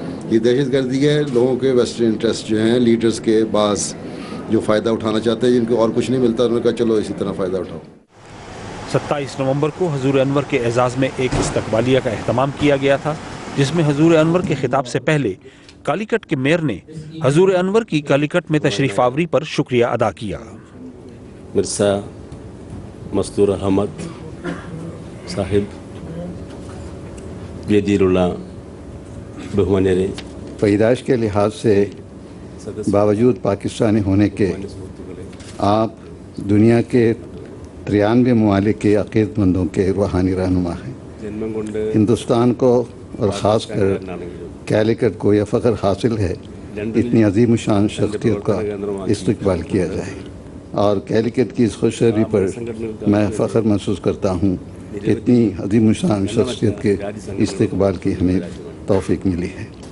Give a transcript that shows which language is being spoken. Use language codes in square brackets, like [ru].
[ur] یہ دہشت گردی ہے لوگوں کے ویسٹرن انٹرسٹ جو ہیں، لیڈرز کے بعض جو فائدہ اٹھانا چاہتے ہیں، جن کو اور کچھ نہیں ملتا، انہوں نے کہا چلو اسی طرح فائدہ اٹھاؤ. 27 نومبر کو حضور انور کے اعزاز میں ایک استقبالیہ کا اہتمام کیا گیا تھا، جس میں حضور انور کے خطاب سے پہلے کالیکٹ کے میئر نے حضور انور کی کالیکٹ میں تشریف آوری پر شکریہ ادا کیا. مرزا [ml] Mazdoor Ahmed Sahib, വേദിയിലുള്ള ബഹുമാന്യരെ, [ur] پیدائش کے لحاظ سے باوجود پاکستانی ہونے کے آپ دنیا کے 93 ممالک کے عقیدت مندوں کے روحانی رہنما ہیں. ہندوستان کو اور خاص کر کیلیکٹ کو یہ فخر حاصل ہے اتنی عظیم الشان شخصیت کا استقبال کیا جائے، اور کیلیکٹ کی اس خوشحالی پر میں فخر محسوس کرتا ہوں کہ اتنی عظیم الشان شخصیت کے استقبال کی ہمیں توفیق ملی ہے.